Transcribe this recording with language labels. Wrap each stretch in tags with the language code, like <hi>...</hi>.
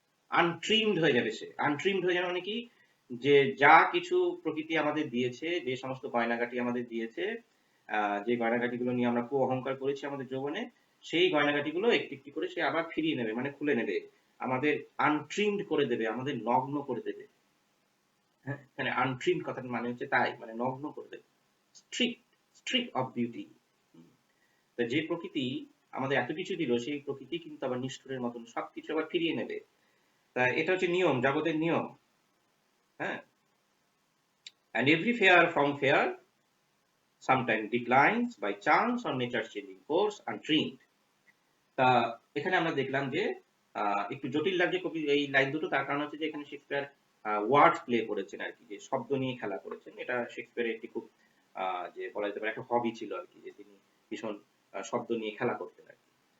<bn>Untrimmed হয়ে যাবে সে, untrimmed হয়ে যাবে মানে কি, যে যা কিছু প্রকৃতি আমাদের দিয়েছে, যে সমস্ত গয়নাগাটি আমাদের দিয়েছে, যে গয়নাগাটিগুলো নিয়ে আমরা খুব অহংকার করেছি আমাদের যৌবনে, সেই গয়নাগাটিগুলো একটি একটি করে সে আবার ফিরিয়ে নেবে, মানে খুলে নেবে, আমাদের আনট্রিমড করে দেবে, আমাদের নগ্ন করে দেবে। হ্যাঁ, মানে আনট্রিমড কথার মানে হচ্ছে তাই, মানে নগ্ন করে দেবে, স্ট্রিপ অফ বিউটি। যে প্রকৃতি আমাদের এত কিছু দিল, সেই প্রকৃতি কিন্তু আবার নিষ্ঠুরের মতন সবকিছু আবার ফিরিয়ে নেবে। তা এটা হচ্ছে নিয়ম, জগতের নিয়ম।</bn> <en>হ্যাঁ, and every fair from fair sometimes declines by chance or nature's changing course untrimmed.</en> <bn>তা এখানে আমরা দেখলাম যে একটু জটিল লাগছে কবি এই লাইন দুটো, তার কারণ হচ্ছে যে এখানে শেক্সপিয়ার ওয়ার্ড প্লে করেছেন আর কি, যে শব্দ নিয়ে খেলা করেছেন। এটা শেক্সপিয়ারের একটি খুব যে বলা যেতে পারে একটা হবি ছিল আর কি, যে তিনি ভীষণ শব্দ নিয়ে খেলা করতেন আর কি।</bn>